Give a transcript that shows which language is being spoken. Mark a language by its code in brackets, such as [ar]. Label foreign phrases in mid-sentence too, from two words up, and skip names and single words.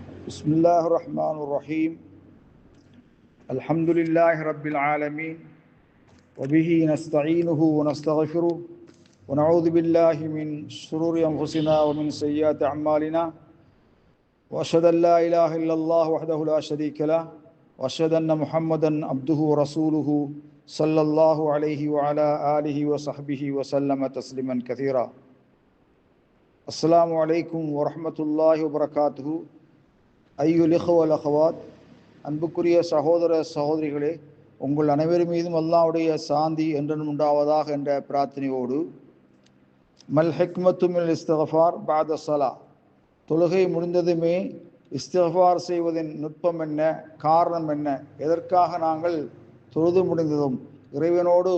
[ar] بسم الله الرحمن الرحيم الحمد لله رب العالمين وبه نستعينه ونستغفره ونعوذ بالله من شرور أنفسنا ومن سيئات أعمالنا وأشهد أن لا إله إلا الله وحده لا شريك له وأشهد أن محمدا عبده ورسوله صلى الله عليه وعلى آله وصحبه وسلم تسليما كثيرا. السلام عليكم ورحمة الله وبركاته. أيها الإخوة والأخوات, [ta] அன்புக்குரிய சகோதர சகோதரிகளே, உங்கள் அனைவர் மீதும் அல்லாஹ்வுடைய சாந்தி என்றும் உண்டாவதாக என்ற பிரார்த்தனையோடு, [ar] ما الحكمة من الاستغفار بعد الصلاة, [ta] தொழுகை முடிந்ததுமே இஸ்திக்ஃபார் செய்வதின் நுட்பம் என்ன, காரணம் என்ன, எதற்காக நாங்கள் தொழுது முடிந்ததும் இறைவனோடு